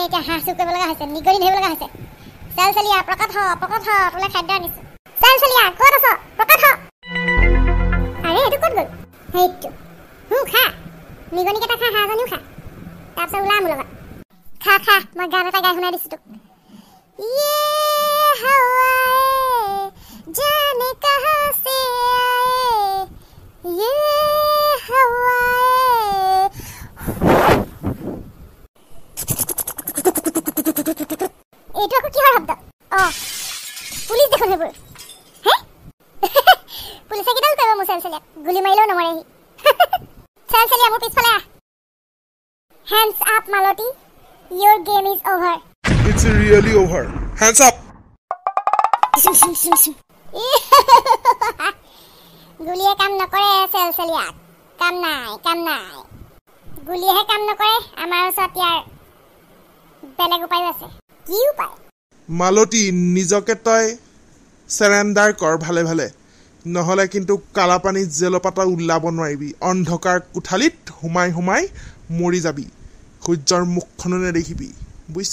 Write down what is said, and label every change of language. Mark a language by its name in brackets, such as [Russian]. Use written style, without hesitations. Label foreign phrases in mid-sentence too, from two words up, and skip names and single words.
[Assamese] এতিয়া হাঁহ চুৰ কৰিব লগা হৈছে নিগৰি ধৰিব লগা হৈছে চেলচেলিয়া প্ৰকাশ তোলে খাদ্য আনিছো চেলচেলিয়া ক'ত আছ প্ৰকাশ আৰে এইটো ক'ত গ'ল সেইটো খা নিগনিকেইটা খা হাঁহজনীও খা তাৰপিছত ওলা মোৰ লগত খা মই গান এটা গাই শুনাই দিছো তোক [Hindi] ये हवाएं जाने कहां से आए ये [Assamese] हवाएं এইটো আকৌ কিহৰ শব্দ পুলিচ দেখোন সেইবোৰ হে পুলিচে কিডাল কৰিব মোৰ চেলচেলিয়া গুলি মাৰিলেও নমৰেহি চেলচেলিয়া মোৰ পিছফালে আহ [English] hands up [Assamese] মালতী [English] your game is over It's really over. Hands up. [Assamese] গুলিয়ে কাম নকৰে চেলচেলিয়া কাম নাই গুলিয়েহে কাম নকৰে আমাৰ ওচৰত ইয়াৰ বেলেগ উপায় আছে কি উপায় মালতী নিজকে তই সাৰেন্ডাৰ কৰ ভালে ভালে নহলে কিন্তু কালাপানী জেলপাতা উলাব নোৱাৰিবি অন্ধকাৰ কোঠালিত হুমাই মৰি যাবি সূৰ্যৰ মুখখনো নেদেখিবি বুইছ